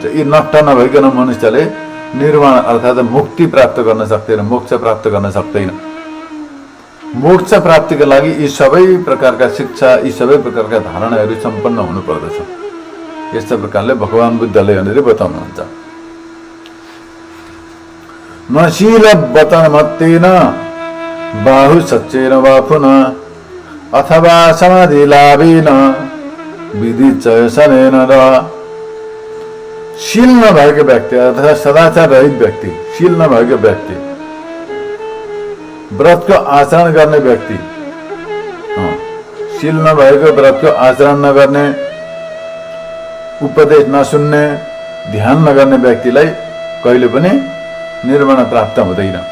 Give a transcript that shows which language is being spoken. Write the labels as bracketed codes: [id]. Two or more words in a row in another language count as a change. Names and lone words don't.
[ne] यी नष्ट नभइकन मनुष्यले निर्वाण अर्थात् मुक्ति प्राप्त गर्न सक्दैन, मोक्ष प्राप्त गर्न सक्दैन। मोक्ष प्राप्तिका लागि यी सबै प्रकारका शिक्षा, यी सबै प्रकारका धारणाहरू सम्पन्न हुनुपर्दछ। यस्तो प्रकारले भगवान् बुद्धले यहाँनिर बताउनुहुन्छ। [pi] न शील वचन मत्तेन बाहु सच्चेन वा पुनः अथवा समाधि लाभेन विधि चयसनेन र [ne] शील नभएको व्यक्ति अर्थात् सदाचार रहित व्यक्ति, शील नभएको व्यक्ति, व्रतको आचरण गर्ने व्यक्ति, शील नभएको व्रतको आचरण नगर्ने, उपदेश नसुन्ने, ध्यान नगर्ने व्यक्तिलाई कहिले पनि निर्वाण प्राप्त हुँदैन।